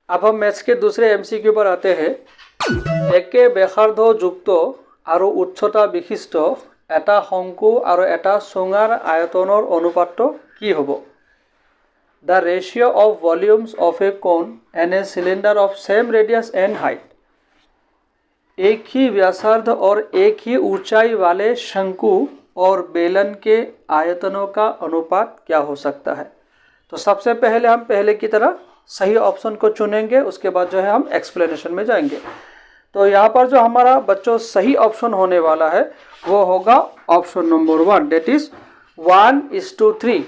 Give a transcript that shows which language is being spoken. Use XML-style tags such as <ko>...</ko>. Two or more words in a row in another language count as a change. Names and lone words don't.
<hi>अब हम मैथ्स के दूसरे एमसीक्यू पर आते हैं।</hi> <as>एके ব্যাসার্ধ যুক্ত আৰু উচ্চতা বিশিষ্ট এটা শংকু আৰু এটা চুঙাৰ আয়তনৰ অনুপাতটো কি হ'ব?</as> <en>The ratio of volumes of a cone and a cylinder of same radius and height।</en> <hi>एक ही व्यासार्ध और एक ही ऊंचाई वाले शंकु और बेलन के आयतनों का अनुपात क्या हो सकता है? तो सबसे पहले हम पहले की तरह सही ऑप्शन को चुनेंगे, उसके बाद जो है हम एक्सप्लेनेशन में जाएंगे। तो यहाँ पर जो हमारा बच्चों सही ऑप्शन होने वाला है वो होगा ऑप्शन नंबर 1,</hi> <en>that is</en> <hi>1:3।</hi>